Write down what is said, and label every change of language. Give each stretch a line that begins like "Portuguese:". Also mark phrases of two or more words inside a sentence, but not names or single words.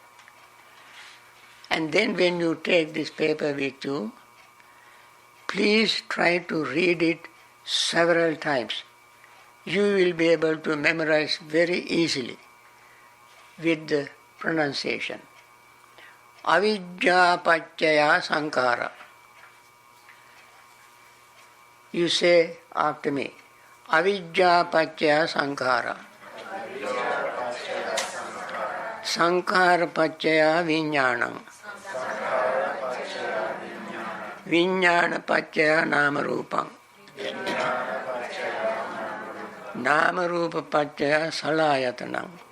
English: And then when you take this paper with you, please try to read it several times. You will be able to memorize very easily with the pronunciation.
Pali: Avidya paccaya sankara.
English: You say after me.
Pali: Avidya paccaya sankara. Sankara paccaya viññāṇam. Viññāṇa paccaya nāmarūpaṃ. Nāmarūpa paccaya salāyatanam.